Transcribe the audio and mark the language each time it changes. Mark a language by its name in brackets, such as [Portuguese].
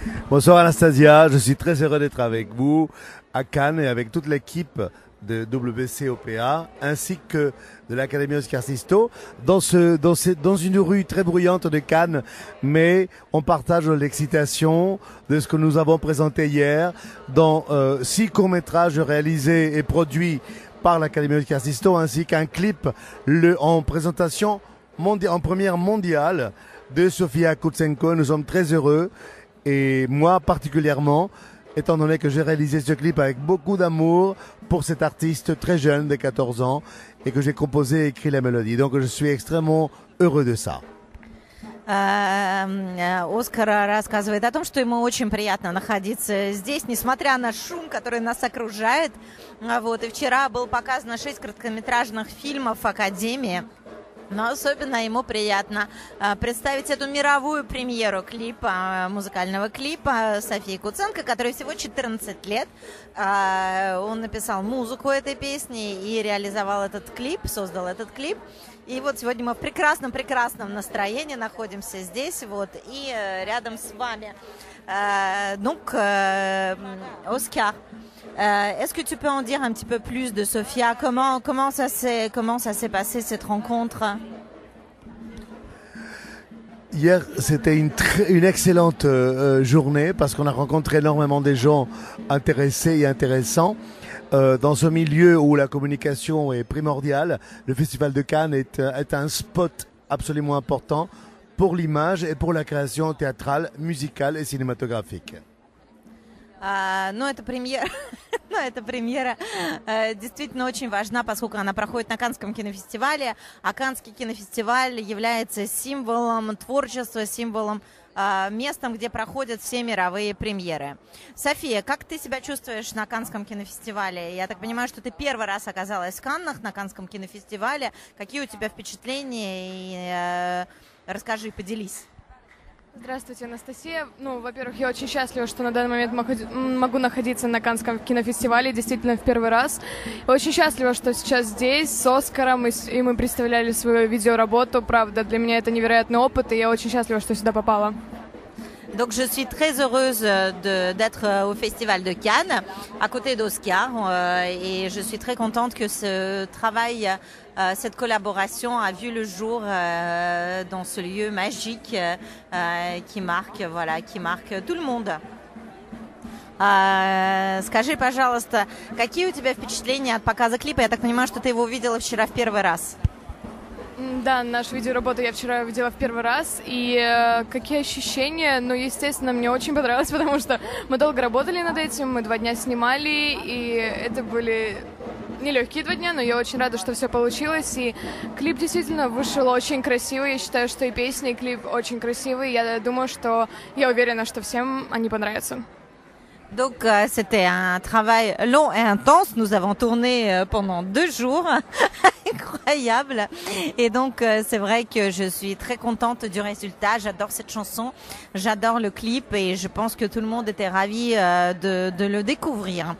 [French] Bonsoir Anastasia, je suis très heureux d'être avec vous à Cannes et avec toute l'équipe de WCOPA ainsi que de l'Académie Oscar Sisto dans une rue très bruyante de Cannes, mais on partage l'excitation de ce que nous avons présenté hier dans 6 courts-métrages réalisés et produits par l'Académie Oscar Sisto ainsi qu'un clip en présentation en première mondiale de Sofia Kutsenko. Nous sommes très heureux et moi particulièrement, étant donné que j'ai réalisé ce clip avec beaucoup d'amour pour cet artiste très jeune de 14 ans et que j'ai composé et écrit la mélodie. Donc je suis extrêmement heureux de ça. [Russian] Оскар рассказывает о том, что ему очень приятно находиться здесь, несмотря на шум, который нас окружает. Вот, и вчера было показано 6 короткометражных фильмов Академии. Но особенно ему приятно представить эту мировую премьеру клипа, музыкального клипа Софии Куценко, которой всего 14 лет. Он написал музыку этой песни и реализовал этот клип, создал этот клип. И вот сегодня мы в прекрасном настроении находимся здесь, вот, и рядом с вами. [French] Donc, Oscar, est-ce que tu peux en dire un petit peu plus de Sophia? Comment ça s'est passé cette rencontre? Hier, c'était une excellente journée parce qu'on a rencontré énormément de gens intéressés et intéressants. Dans ce milieu où la communication est primordiale, le Festival de Cannes est un spot absolument important pour l'image et pour la création théâtrale, musicale et cinématographique. [Russian] Эта премьера действительно очень важна, поскольку она проходит на Каннском кинофестивале, а Каннский кинофестиваль является символом творчества, символом местом, где проходят все мировые премьеры. София, как ты себя чувствуешь на Каннском кинофестивале? Я так понимаю, что ты первый раз оказалась в Каннах на Каннском кинофестивале. Какие у тебя впечатления? И расскажи, поделись. Здравствуйте, Анастасия. Во-первых, я очень счастлива, что на данный момент могу находиться на Каннском кинофестивале, действительно в первый раз. Очень счастлива, что сейчас здесь с Оскаром, и мы представляли свою видеоработу. Правда, для меня это невероятный опыт, и я очень счастлива, что сюда попала. [French] Donc je suis très heureuse d'être au Festival de Cannes, à côté d'Oscar, et je suis très contente que ce travail, cette collaboration a vu le jour dans ce lieu magique qui marque tout le monde. [Russian] Скажи, пожалуйста, какие у тебя впечатления от показа клипа? Я так понимаю, что ты его увидела вчера в первый раз. Да, нашу видеоработу я вчера видела в первый раз, и какие ощущения? Естественно, мне очень понравилось, потому что мы долго работали над этим, мы 2 дня снимали, и это были нелегкие 2 дня, но я очень рада, что все получилось, и клип действительно вышел очень красивый, я считаю, что и песня, и клип очень красивый, я уверена, что всем они понравятся. [French] Donc c'était un travail long et intense. Nous avons tourné pendant 2 jours, incroyable. Et donc c'est vrai que je suis très contente du résultat. J'adore cette chanson, j'adore le clip et je pense que tout le monde était ravi de le découvrir.